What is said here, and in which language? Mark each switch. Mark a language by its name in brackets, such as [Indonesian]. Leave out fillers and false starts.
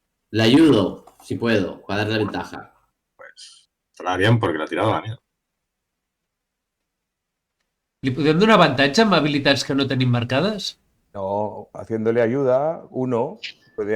[Spanish] Le ayudo, si puedo, para darle ventaja. Pues estará bien porque la ha tirado la mía. [Catalan] Li podem donar avantatge amb habilitats que no tenim marcades? [Spanish] No, haciéndole ayuda, uno puede